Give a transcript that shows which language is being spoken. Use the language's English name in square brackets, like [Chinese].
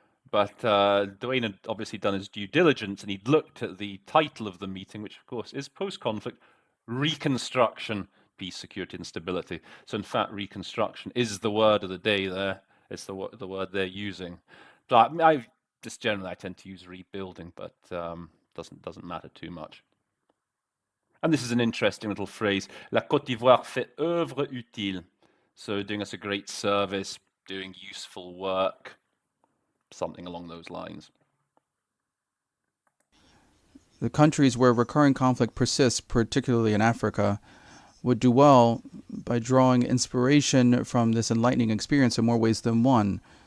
[English] But Dwayne had obviously done his due diligence and he'd looked at the title of the meeting, which of course is post-conflict reconstruction, peace, security, and stability. So in fact, reconstruction is the word of the day there. It's the word they're using. But I just generally I tend to use rebuilding, but doesn't matter too much. And this is an interesting little phrase. [French] La Côte d'Ivoire fait œuvre utile. [English] So doing us a great service, doing useful work, something along those lines. The countries where recurring conflict persists, particularly in Africa, would do well by drawing inspiration from this enlightening experience in more ways than one.